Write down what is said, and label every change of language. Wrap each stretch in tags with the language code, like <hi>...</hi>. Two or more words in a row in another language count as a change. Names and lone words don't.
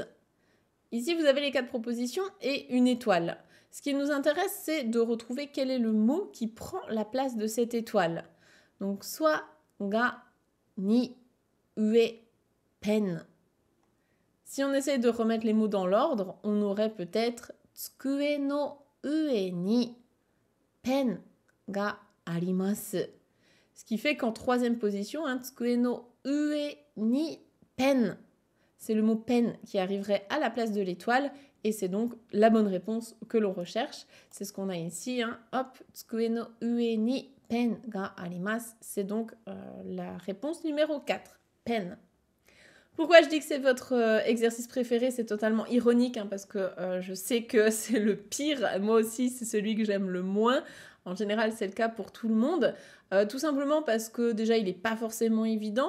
<fr>Ici, vous avez les 4 propositions et une étoile. Ce qui nous intéresse, c'est de retrouver quel est le mot qui prend la place de cette étoile. Donc, soit</fr> <ja>が、に、うえ、ペン.</ja> <fr>Si on essaie de remettre les mots dans l'ordre, on aurait peut-être</fr> <ja>机の上にペンがあります.</ja> <fr>Ce qui fait qu'en troisième position,</fr> <ja>机の上にペン.</ja> <fr>C'est le mot pen qui arriverait à la place de l'étoile et c'est donc la bonne réponse que l'on recherche. C'est ce qu'on a ici. Hop,</fr> <ja>机の上にペンがあります.</ja> <fr>C'est donc la réponse numéro 4, pen. Pourquoi je dis que c'est votre exercice préféré? C'est totalement ironique parce que je sais que c'est le pire. Moi aussi, c'est celui que j'aime le moins. En général, c'est le cas pour tout le monde. Tout simplement parce que déjà, il n'est pas forcément évident.</fr>